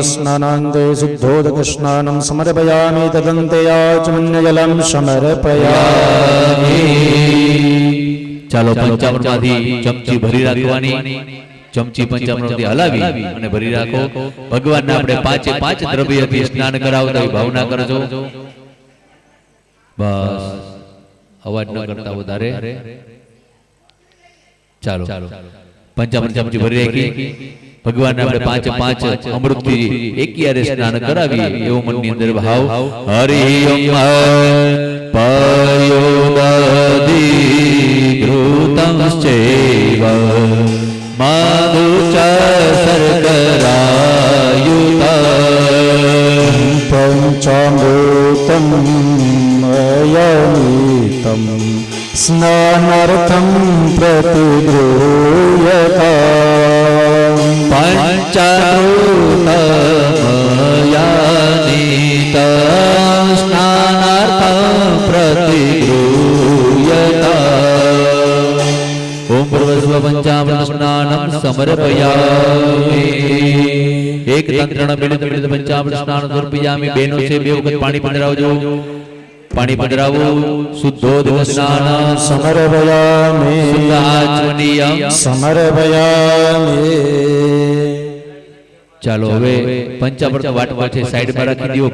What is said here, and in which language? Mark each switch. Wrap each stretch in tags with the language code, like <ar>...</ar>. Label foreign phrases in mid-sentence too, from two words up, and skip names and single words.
<sa>पञ्चामृतस्नानान्ते शुद्धोदकस्नानं समर्पयामि तदन्ते आचमन्यजलं समर्पयामि।</sa> <gu>ચાલો પંચામૃતમાંથી ચમચી ભરી રાખવાની, ચમચી પંચામૃતથી હલાવી અને ભરી રાખો. ભગવાનને આપણે પાંચે પાંચ દ્રવ્યથી સ્નાન કરાવતા હોય ભાવના કરજો. બસ અવાજ ન કરતા વધારે. ચાલો પંચામૃત ચમચી ભરી રાખી ભગવાનને આપણે પાંચે પાંચ અમૃતથી એકિયારે સ્નાન કરાવીએ એવો મનની અંદર ભાવ.</gu> <sa>હરિ ઓમ પયોદધી ઘૃતંશ્ચૈવ મધુચ શર્કરાયુતં पञ्चामृतं अयनीतं स्नानार्थं प्रतिगृह्यताम्। પંચામૃતમયાનિતં સ્નાનાર્થં પ્રતિગૃહ્યતાम्। ઓમ ભૂર્ભુવઃ પંચામૃત સ્નાનં સમર્પયામિ। એક તંત્રણ મિલિત પંચામૃત સ્નાન સમર્પયામિ।</sa> <gu>બેનો છે બે વખત પાણી પધરાવજો, પાણી પધરાવો.</gu> <sa>શુદ્ધોદક સ્નાન समर्पयामि શુદ્ધાચમનીયં समर्पयामि।</sa> <gu>ચાલો હવે પંચામૃત વાટકો છે સાઈડમાં રાખી દો.</gu>